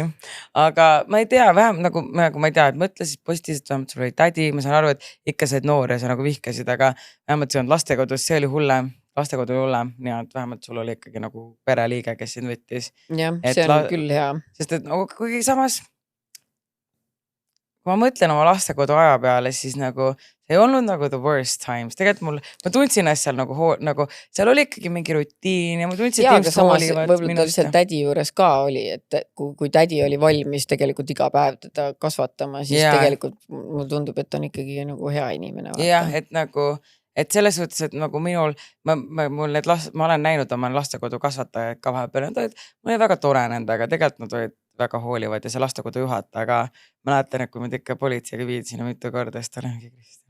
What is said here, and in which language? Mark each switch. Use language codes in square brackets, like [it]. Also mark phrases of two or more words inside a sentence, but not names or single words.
[et] Aga ma ei tea, vähem nagu ma ei tea, et mõtle siis positiivselt, vähemalt sul oli tädi, ma saan aru, et ikka said noor ja sa nagu vihkasid, aga vähemalt see on lastekodus, see oli hullem. Lastekodu ei ole, nii et vähemalt sul oli ikkagi nagu pereliige, kes sind võttis. Jah, see on küll hea. Sest et nagu kuigi samas, kui ma mõtlen oma lastekodu aja peale, siis nagu see ei olnud nagu [en] the worst times. [et] Tegelikult ma tundsin asjal nagu seal oli ikkagi mingi rutiin ja ma tundsin, et inimesed hoolivad minust. Võib-olla seal tädi juures ka oli, et kui tädi oli valmis tegelikult iga päev teda kasvatama, siis tegelikult mul tundub, et on ikkagi nagu hea inimene. Jah, et nagu... Et selles suhtes, et nagu minul, ma olen näinud oma lastekodu kasvatajaid ka vahepeal, et mul oli väga tore nendega, tegelikult nad olid väga hoolivad ja see lastekodu juhataja, aga mäletan, et kui me ikka politseiga viidi sinna mitu korda, siis ta oli mingi